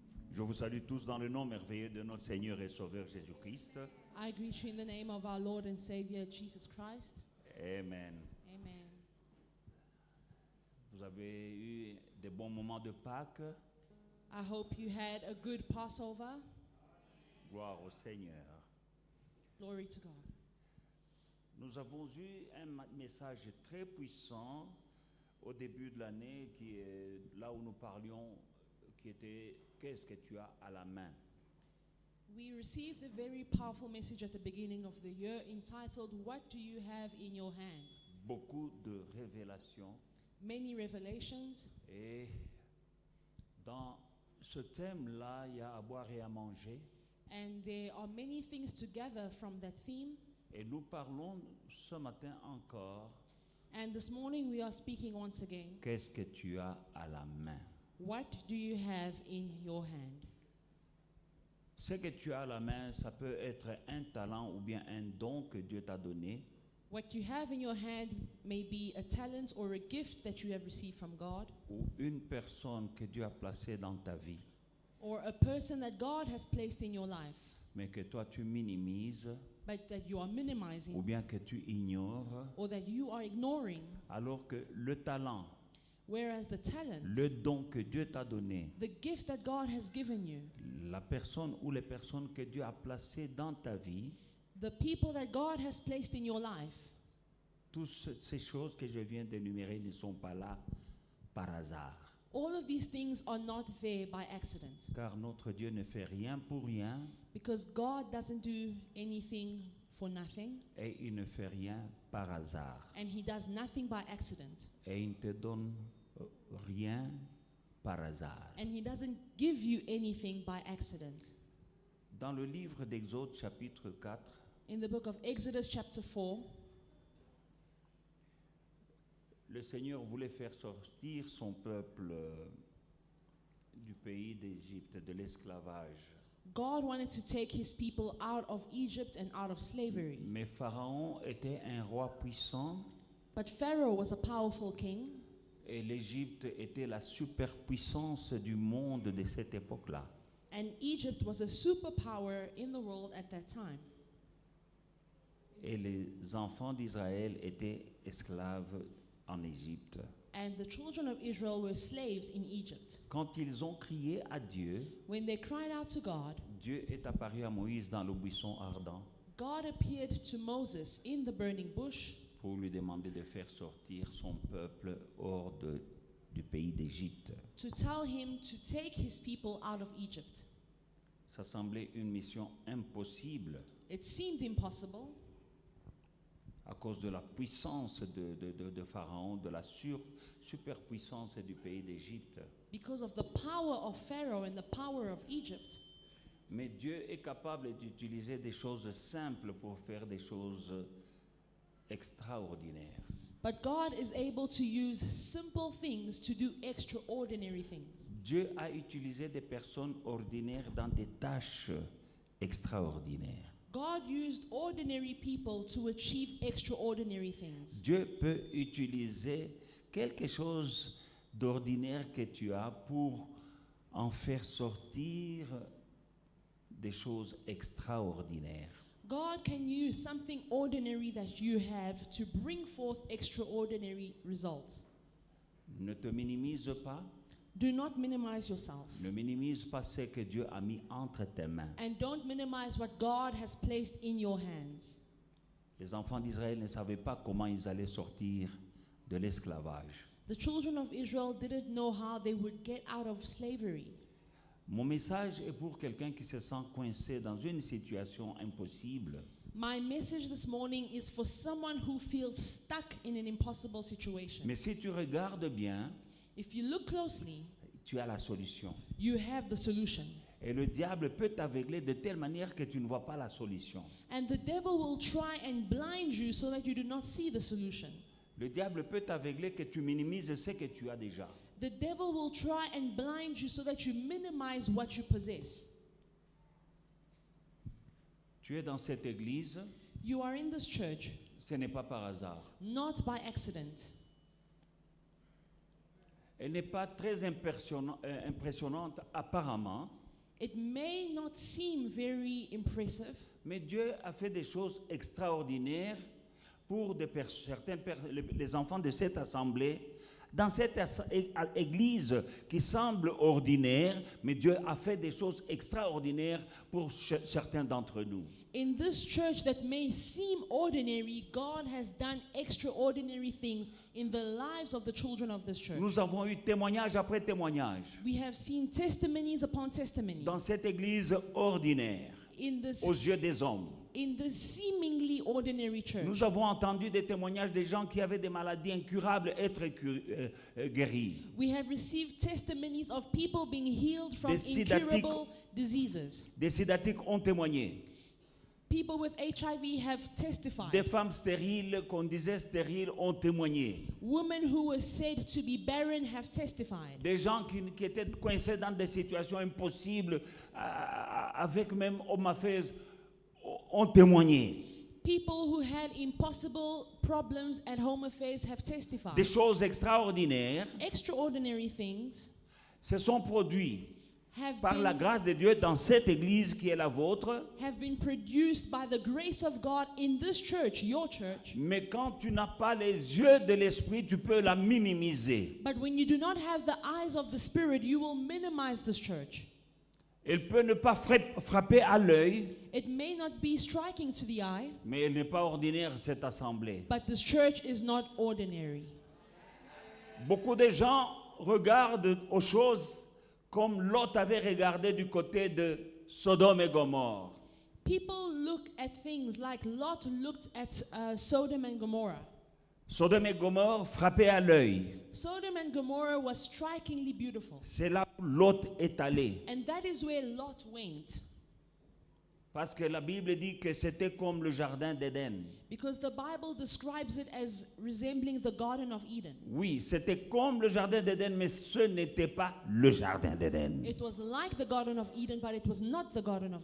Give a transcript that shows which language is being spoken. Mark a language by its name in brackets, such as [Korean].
[French] Je vous salue tous dans le nom merveilleux de notre Seigneur et Sauveur Jésus-Christ. [English] I greet you in the name of our Lord and Savior Jesus Christ. [French] Amen. [English] Amen. [French] Vous avez eu des bons moments de Pâques. [English] I hope you had a good Passover. [French] Gloire au Seigneur. [English] Glory to God. [French] Nous avons eu un message très puissant au début de l'année qui est là où nous parlions, qui était « Qu'est-ce que tu as à la main ?» [English] We received a very powerful message at the beginning of the year entitled, What do you have in your hand? [French] Beaucoup de révélations. [English] Many revelations. [French] Et dans ce thème-là, il y a à boire et à manger. [English] And there are many things to gather from that theme. [French] Et nous parlons ce matin encore, [English] And this morning we are speaking once again, [French] qu'est-ce que tu as à la main? [English] what do you have in your hand? [French] Ce que tu as à la main, ça peut être un talent ou bien un don que Dieu t'a donné. [English] What you have in your hand may be a talent or a gift that you have received from God, [French] Ou une personne que Dieu a placée dans ta vie, [English] or a person that God has placed in your life, [French] mais que toi tu minimises [English] but that you are [French] ou [English] minimizing [French] bien que tu ignores, [English] or that you are ignoring, [French] alors que le talent, [English] whereas the talent, [French] le don que Dieu t'a donné, [English] the gift that God has given you, [French] la personne ou les personnes que Dieu a placées dans ta vie, [English] the people that God has placed in your life, [French] toutes ces choses que je viens d'énumérer ne sont pas là par hasard. [English] all of these things are not there by accident, [French] Car notre Dieu ne fait rien pour rien [English] because God doesn't do anything for nothing, [French] et il ne fait rien par hasard. [English] and He does nothing by accident, [French] Et il ne te donne rien par hasard. [English] and He doesn't give you anything by accident. [French] Dans le livre d'Exode chapitre 4, [English] In the book of Exodus chapter 4, [French] le Seigneur voulait faire sortir son peuple du pays d'Égypte, de l'esclavage. [English] God wanted to take His people out of Egypt and out of slavery. [French] Mais Pharaon était un roi puissant [English] But Pharaoh was a powerful king, [French] et l'Égypte était la superpuissance du monde de cette époque-là. [English] and Egypt was a superpower in the world at that time. [French] Et les enfants d'Israël étaient esclaves en Égypte. [English] And the children of Israel were slaves in Egypt. [French] Quand ils ont crié à Dieu, [English] When they cried out to God, [French] Dieu est apparu à Moïse dans le buisson ardent [English] God appeared to Moses in the burning bush [French] pour lui demander de faire sortir son peuple hors du pays d'Égypte. [English] to tell him to take his people out of Egypt. [French] Ça semblait une mission impossible [English] It seemed impossible [French] à cause de la puissance de Pharaon, de la superpuissance du pays d'Égypte. [English] because of the power of Pharaoh and the power of Egypt. [French] Mais Dieu est capable d'utiliser des choses simples pour faire des choses extraordinaires. [English] But God is able to use simple things to do extraordinary things. [French] Dieu a utilisé des personnes ordinaires dans des tâches extraordinaires. [English] God used ordinary people to achieve extraordinary things. [French] Dieu peut utiliser quelque chose d'ordinaire que tu as pour en faire sortir des choses extraordinaires. [English] God can use something ordinary that you have to bring forth extraordinary results. [French] Ne te minimise pas, [English] Do not minimize yourself. [French] ne minimise pas ce que Dieu a mis entre tes mains. [English] And don't minimize what God has placed in your hands. [French] Les enfants d'Israël ne savaient pas comment ils allaient sortir de l'esclavage. [English] The children of Israel didn't know how they would get out of slavery. [French] Mon message est pour quelqu'un qui se sent coincé dans une situation impossible. [English] My message this morning is for someone who feels stuck in an impossible situation. [French] Mais si tu regardes bien, [English] If you look closely, [French] tu as la solution. [English] you have the solution. [French] Et le diable peut t'aveugler de telle manière que tu ne vois pas la solution. [English] And the devil will try and blind you so that you do not see the solution. [French] Le diable peut t'aveugler que tu minimises ce que tu as déjà. [English] The devil will try and blind you so that you minimize what you possess. [French] Tu es dans cette église, [English] You are in this church, [French] ce n'est pas par hasard. [English] not by accident. [French] Elle n'est pas très impressionnante apparemment, [English] It may not seem very impressive, [French] mais Dieu a fait des choses extraordinaires pour les enfants de cette assemblée. Dans cette église qui semble ordinaire, mais Dieu a fait des choses extraordinaires pour certains d'entre nous. [English] in this church that may seem ordinary, God has done extraordinary things in the lives of the children of this church. [French] Nous avons eu témoignage après témoignage [English] We have seen testimonies upon testimonies [French] dans cette église ordinaire, [English] in this [French] aux yeux des hommes. [English] in the seemingly ordinary church. [French] Nous avons entendu des témoignages des gens qui avaient des maladies incurables être guéris. [English] We have received testimonies of people being healed from [French] Des sidatiques. [English] incurable diseases. [French] Des sidatiques ont témoigné. [English] People with HIV have testified. [French] Des femmes stériles, qu'on disait stériles, ont témoigné. [English] Women who were said to be barren have testified. [French] Des gens qui étaient coincés dans des situations impossibles, avec même hommes à fez, ont témoigné. [English] People who had impossible problems at home affairs have testified. [French] Des choses extraordinaires [English] Extraordinary things [French] se sont produites [English] have [French] par la grâce de Dieu dans cette église qui est la vôtre. [English] been produced by the grace of God in this church, your church. [French] Mais quand tu n'as pas les yeux de l'esprit, tu peux la minimiser. [English] But when you do not have the eyes of the Spirit, you will minimize this church. [French] Elle peut ne pas frapper à l'œil, [English] It may not be striking to the eye, [French] mais elle n'est pas ordinaire, cette assemblée. [English] but this church is not ordinary. [French] Beaucoup de gens regardent aux choses comme Lot avait regardé du côté de Sodome et Gomorrhe. [English] People look at things like Lot looked at Sodom and Gomorrah. [French] Sodome et Gomorrhe frappaient à l'œil. [English] Sodom and Gomorrah was strikingly beautiful. [French] C'est là où Lot est allé. [English] And that is where Lot went. [French] Parce que la Bible dit que c'était comme le jardin d'Éden. [English] Because the Bible describes it as resembling the Garden of Eden. [French] Oui, c'était comme le jardin d'Éden, mais ce n'était pas le jardin d'Éden. [English] It was like the Garden of Eden, but it was not the Garden of